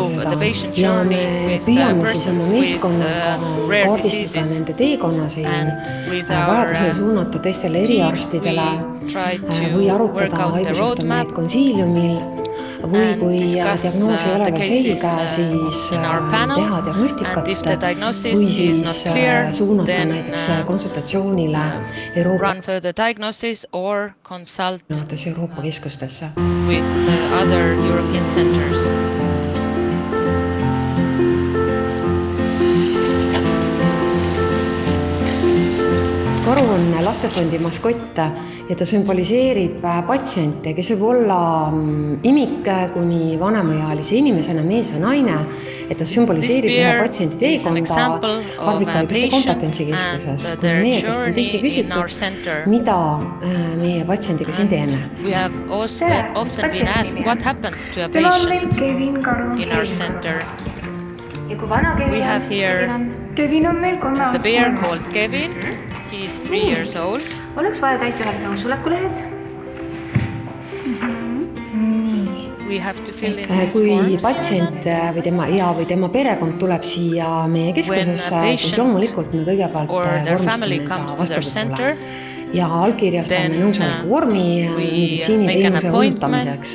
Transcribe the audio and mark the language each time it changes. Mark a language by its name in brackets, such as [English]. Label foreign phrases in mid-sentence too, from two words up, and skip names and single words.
[Estonian] seda ja me püüame siis oma meeskonnaga kaardistada nende teekonnasid, vajadusel suunata teistele eriarstidele või arutada haigusjuhtumeid konsiiliumil või kui diagnoos ei ole veel selge, siis teha diagnostikat või siis suunata näiteks konsultatsioonile Euroopa keskustesse. [English] With other European centers. [Estonian] Karu on lastefondi maskott ja ta sümboliseerib patsiente, kes võib olla imik kuni vanemaealise inimesena, mees või naine, et ta sümboliseerib ühe patsiendi teekonda harvikhaiguste kompetentsikeskuses. Kui meie käest on tihti küsitud, mida meie patsiendiga siin teeme. Tema on meil Kevin Karu. Ja kui vana Kevin on? Kevin on meil 3 aastane. [English] He is 3 years old. [Estonian] Oleks vaja täita veel nõusolekulehad. Kui patsient või tema perekond tuleb siia meie keskusesse, siis loomulikult me kõigepealt vormistame ta vastuvõtule ja allkirjastame nõusoleku vormi meditsiiniteenuse osutamiseks.